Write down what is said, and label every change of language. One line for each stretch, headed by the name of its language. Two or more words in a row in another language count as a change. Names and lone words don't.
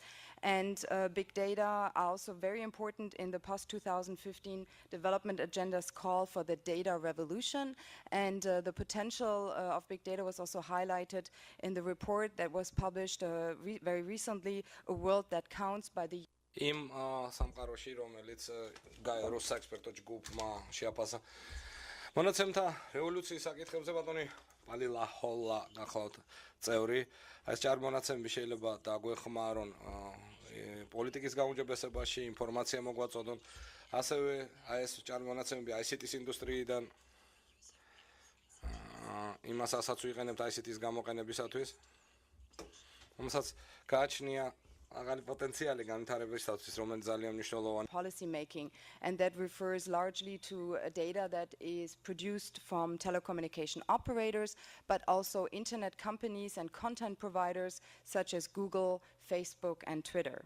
English: And big data are also very important in the post-2015 development agenda's call for the data revolution. And the potential of big data was also highlighted in the report that was published very recently, A World That Counts, by the
Georgian: იმ სამყაროში, რომელიც გაეროს საექსპერტო ჯგუფმა შეაფასა მონაცემთა რევოლუციის საკითხებზე, ბატონი პალი ლაჰოლა გახლავთ წევრი. ეს ჭარ მონაცემები შეიძლება დაგვეხმარონ პოლიტიკის გაუმჯობესებაში, ინფორმაცია მოგვაწოდონ. ასევე ეს ჭარ მონაცემები ICT-ის ინდუსტრიიდან იმასაც ვიყენებთ ICT-ის გამოყენებისათვის. რომელსაც გააჩნია
English: policy making, and that refers largely to data that is produced from telecommunication operators, but also internet companies and content providers such as Google, Facebook, and Twitter.